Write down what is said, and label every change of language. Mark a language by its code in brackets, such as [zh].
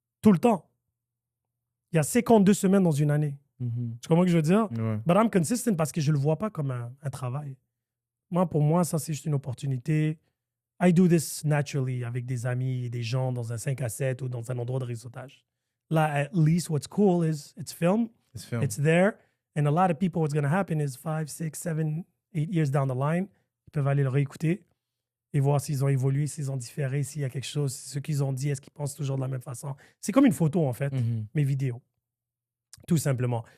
[fr] Tout le temps. Il y a 52 semaines dans une année. Mhm. Tu comprends ce que je veux dire? Ouais. [en] But I'm consistent [fr] parce que je le vois pas comme un travail. Pour moi, ça, c'est juste une opportunité. [en] I do this naturally [fr] avec des amis et des gens dans un 5 à 7 ou dans un endroit de réseautage. [en] Là, at least, what's cool is it's filmed, [fr] C'est film. [en] it's there, and a lot of people, what's going to happen is 5, 6, 7, 8 years down the line, [fr] ils peuvent aller le réécouter et voir s'ils ont évolué, s'ils ont différé, s'il y a quelque chose, ce qu'ils ont dit, est-ce qu'ils pensent toujours de la même façon. C'est comme une photo, en fait, Mhm. mes vidéos. Tout simplement.